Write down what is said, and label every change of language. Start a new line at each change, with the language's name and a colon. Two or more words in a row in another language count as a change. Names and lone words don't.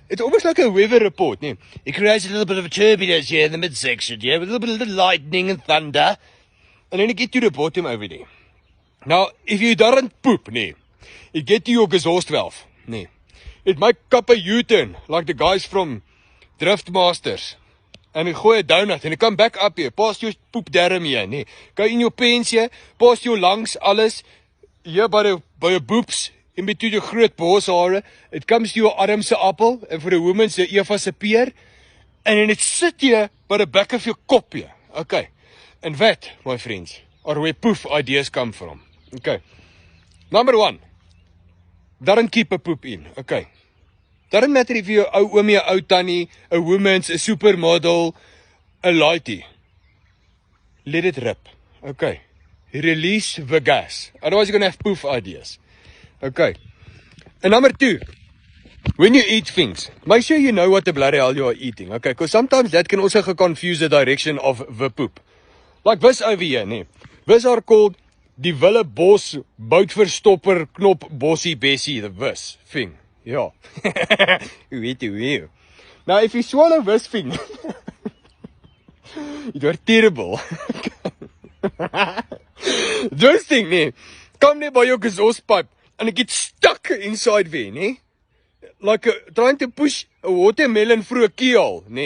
English: It's almost like a weather report, nee. It creates a little bit of a turbulence here in the midsection, yeah, with a little bit of lightning and thunder. And then it get to the bottom over there. Now, if you don't poop, nee, it get to your exhaust valve, nee. It might cup a U-turn, like the guys from Driftmasters.
Afrikaans: En ek gooi 'n donut en ek
English: come back up here,
Afrikaans: past jou poep darm hier, nee.
English: Go in your pants here,
Afrikaans: past jou
English: lungs,
Afrikaans: alles hier
English: by your boobs, in between your groot borshare. It comes to your arm
Afrikaans: se appel en
English: for the women
Afrikaans: se Eva se peer.
English: And then it sit here by the back of your kop here. Okay. And that, my friends, are where poof ideas come from. Okay. Number 1. Don't keep a poop in. Okay. Doesn't matter if you're a oomie, a
Afrikaans: ou tannie,
English: a woman's, a supermodel, a lighty. Let it rip. Okay. Release the gas. Otherwise you're going to have poof ideas. Okay. And number 2. When you eat things, make sure you know what the bloody hell you are eating. Okay. Because sometimes that can also confuse the direction of the poop. Like this over here, nee. This are called
Afrikaans: die Wille Bos Boutverstopper Knop Bossie Bessie.
English: The this thing. Yeah.
Afrikaans: You weet hoe.
English: Now, if you swallow this thing, it was terrible. This thing, nee, come there by your exhaust pipe, and it gets stuck inside there, nee. Like trying to push a watermelon through a keyhole, nee.